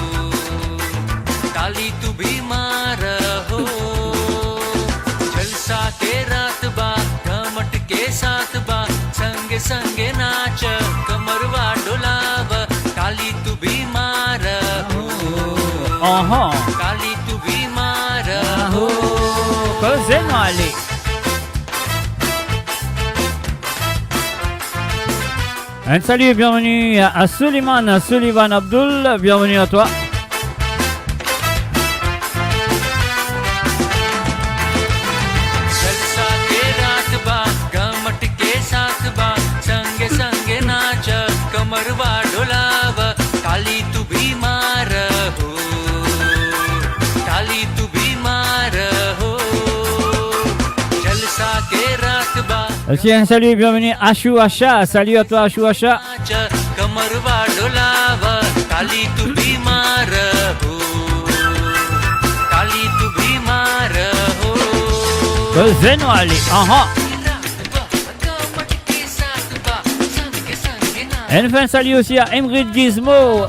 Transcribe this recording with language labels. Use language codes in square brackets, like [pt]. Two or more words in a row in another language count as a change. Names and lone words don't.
[bho] ताली तू भी मार हो जलसा के रात बा घमट के साथ बा संगे संगे नाच कमरवा डोलाव ताली तू भी मार हो ताली तू भी मार हो [fr] Faisons aller. Un salut et bienvenue à Sullivan Abdul, bienvenue à toi. [bho] जलसा के रात बा घमट के साथ बा संगे संगे नाच कमरवा डोलाव ताली तू भी मार हो ताली तू भी मार हो जलसा के रात बा [fr] Aussi un salut et bienvenue à Chou Acha, salut à toi Chou Acha. [bho] नाच कमरवा डोलाव ताली तू भी मार हो ताली तू भी मार हो [fr] Faisons aller. Un fin salut aussi à Ingrid Gizmo.